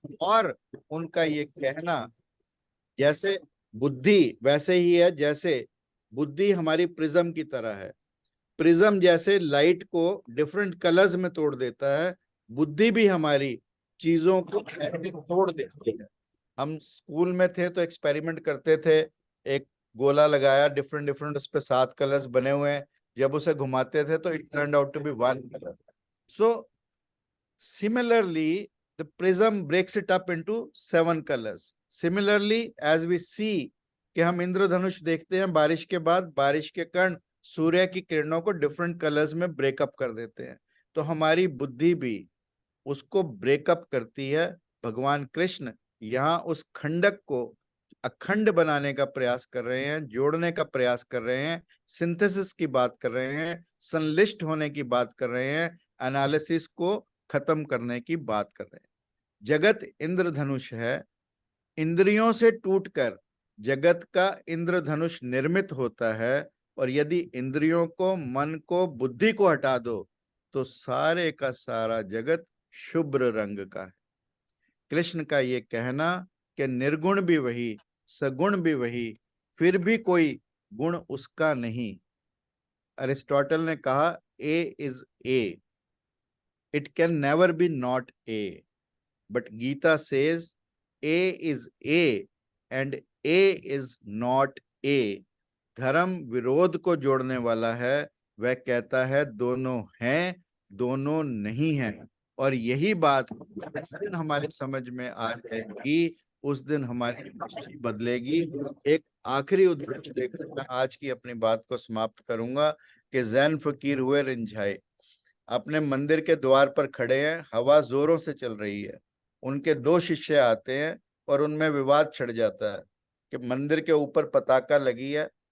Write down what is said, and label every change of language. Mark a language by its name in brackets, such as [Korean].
[Hindi] और उनका ये कहना जैसे बुद्धि वैसे ही है, जैसे बुद्धि हमारी प्रिज्म की तरह है, प्रिज्म जैसे लाइट को डिफरेंट कलर्स में तोड़ देता है, बुद्धि भी हमारी चीजों को तोड़ देती है। हम स्कूल में थे तो एक्सपेरिमेंट करते थे, एक गोला लगाया, डिफरेंट डिफरेंट उस पे 7 कलर्स बने हुए हैं, जब उसे घुमाते थे तो [English] It turned out to be 1 colour. सो similarly the prism breaks it up into 7 colors. Similarly as we see [Hindi] कि हम इंद्रधनुष देखते हैं, बारिश के बाद बारिश के कण सूर्य की किरणों को डिफरेंट कलर्स में ब्रेकअप कर देते हैं, तो हमारी बुद्धि भी उसको ब्रेकअप करती है। भगवान कृष्ण यहाँ उस खंडक को अखंड बनाने का प्रयास कर रहे हैं, जोड़ने का प्रयास कर रहे हैं, सिंथेसिस की बात कर रहे हैं, संलिष्ट होने की बात कर रहे हैं, एनालिसिस को खत्म करने की बात कर रहे हैं। जगत इंद्रधनुष है, इंद्रियों से टूटकर जगत का इंद्रधनुष निर्मित होता है, और यदि इंद्रियों को, मन को, बुद्धि को हटा दो तो सारे का सारा जगत शुभ्र रंग का है। कृष्ण का ये कहना कि निर्गुण भी वही, सगुण भी वही, फिर भी कोई गुण उसका नहीं। अरिस्टोटल ने कहा [English] A is A, it can never be not A, but Gita says A is A and A is not A। [Hindi] धर्म विरोध को जोड़ने वाला है, वह कहता है दोनों हैं, दोनों नहीं हैं। और यही बात जिस दिन हमारी समझ में आ जाएगी उस दिन हमारी दृष्टि बदलेगी। एक आखिरी उदाहरण देकर मैं आज की अपनी बात को समाप्त करूंगा कि जैन फकीर हुए रिंझाए, अपने मंदिर के द्वार पर खड़े हैं, हवा जोरों से चल रही है, उनके 2 शिष्य आते हैं और उनमें विवाद छिड़ जाता है कि मंदिर के ऊपर पताका लगी है,